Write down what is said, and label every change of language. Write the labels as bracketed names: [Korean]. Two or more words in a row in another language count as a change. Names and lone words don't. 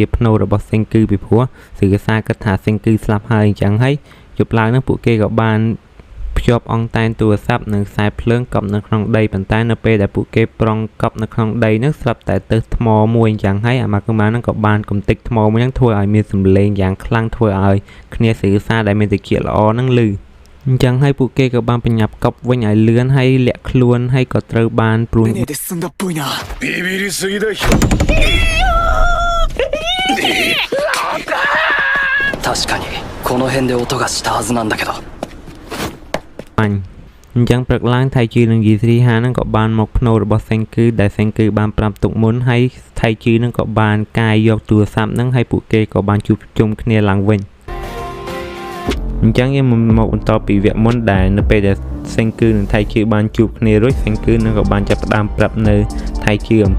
[Khmer] ភ្នូររបស់សេងគឺពីព្រោះសឺកាសាគិតថាសេងគឺស្លាប់ហើយអញ្ចឹងហើយយប់ឡើងហ្នឹងពួកគេក៏បានភ្ជាប់អង្តែនទូរស័ព្ទនិងខ្សែភ្លើងកប់នៅក្នុងដីប៉ុន្តែនៅពេលដែលពួកគេប្រុងកប់នៅក្នុងដីហ្នឹងស្រាប់តែទៅថ្មមួយអញ្ចឹងហើយអាម៉ាកុមាហ្នឹងក៏បានកំទេចថ្មមួយហ្នឹងធ្វើឲ្យមានសំឡេងយ៉ាងខ្លាំងធ្វើឲ្យគ្នាសឺកាសាដែលមានតិចល្អហ្នឹងឮអញ្ចឹងហើយពួកគេក៏បានបញ្ញាប់កប់វិញឲ្យលឿនហើយលាក់ខ្លួនហើយក៏ត្រូវបានព្រួញ [Japanese] ビビりすぎだよ確かにこの辺で音がしたはずなんだけど [Khmer] អញ្ចឹងព្រឹកឡើងថៃជីនិងយីស្រីហានឹងក៏បានមកភ្នូររបស់សេងគឺដែលសេងគឺបានប្រាប់ទុកមុនហើយថៃជីនឹងក៏បានកាយយកទូរស័ព្ទនឹងហើយពួកគេក៏បានជួបជុំគ្នាឡើងវិញ អញ្ចឹងយើងមកបន្តពីវគ្គមុនដែលនៅពេលដែលសេងគឺនិងថៃជីបានជួបគ្នារួចសេងគឺនឹងក៏បានចាប់ផ្ដើមប្រាប់នៅថៃជីអំ